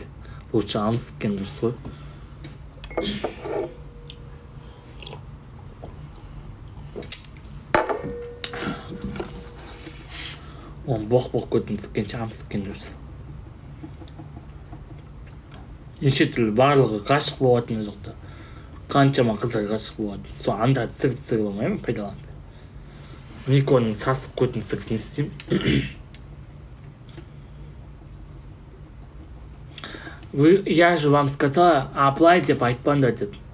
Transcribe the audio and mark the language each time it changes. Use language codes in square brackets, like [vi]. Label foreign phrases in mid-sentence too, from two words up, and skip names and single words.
[kk] Лучше амс сіккен дұрыс қой. Оның боқ көтін сіккенше амс сіккен дұрыс. Неше түрлі барлығы ғашық болатыны жоқта. Қаншама қыздар ғашық болады. Сол андарды сігіп алмаймын, пайдаланып. Никоның сасық көтін сігіп не істеймін? [ru] Я же вам сказала, [kk] аплай деп айтпаңдар деп.